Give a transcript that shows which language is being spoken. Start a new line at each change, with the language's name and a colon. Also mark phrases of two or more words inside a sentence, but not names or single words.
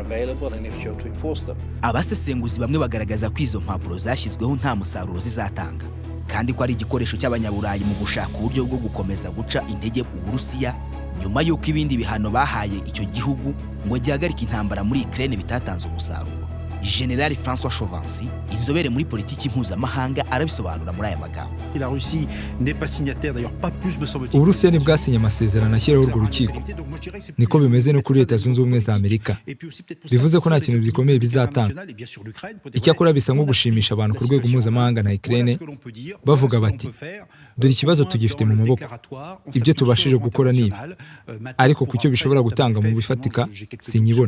Kinyarwanda: Abasesenguzi bamwe bagaragaza ko izo mpapuro zashyizweho nta musaruro zizatanga, kandi ko ari igikoresho cy'abanyaburayi mu gushaka uburyo bwo gukomeza guca intege Uburusiya nyuma y'uko ibindi bihano bahaye icyo gihugu ngo gihagarike intambara muri Ukraine bitatanze umusaruro. General François Chauvency, inzobere muri politiki mpuzamahanga, arabisobanura muri aya magambo.
French: Et la Russie n'est pas signataire, d'ailleurs pas plus me semble-t-il.
Kinyarwanda: Uburusiya ntibwasinye amasezerano ashyiraho urwo rukiko. Niko bimeze no kuri Leta Zunze Ubumwe za Amerika. Bivuze ko nta kintu gikomeye bizatanga. Icyakora bisa nko gushimisha abantu ku rwego mpuzamahanga na Ukraine, bavuga bati dore ikibazo tugifite mu maboko, ibyo tubashije gukora ni ibi, ariko ku cyo bishobora gutanga mu bifatika sinyibona.